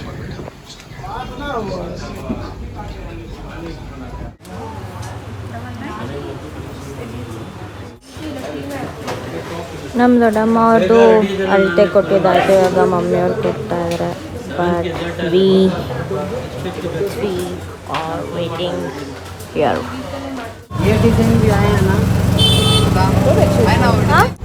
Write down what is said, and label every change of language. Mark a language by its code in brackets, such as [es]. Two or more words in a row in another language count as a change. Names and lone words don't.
[kn] ನಮ್ಮ ದೊಡ್ಡಮ್ಮ ಅವ್ರದ್ದು ಅಳತೆ ಕೊಟ್ಟಿದ್ದಾಯಿತು, ಇವಾಗ ಮಮ್ಮಿಯವ್ರು ಕೊಡ್ತಾ ಇದ್ದಾರೆ. [en] But we are waiting here. [hi] ये डिजाइन भी आया है ना, है ना? हाँ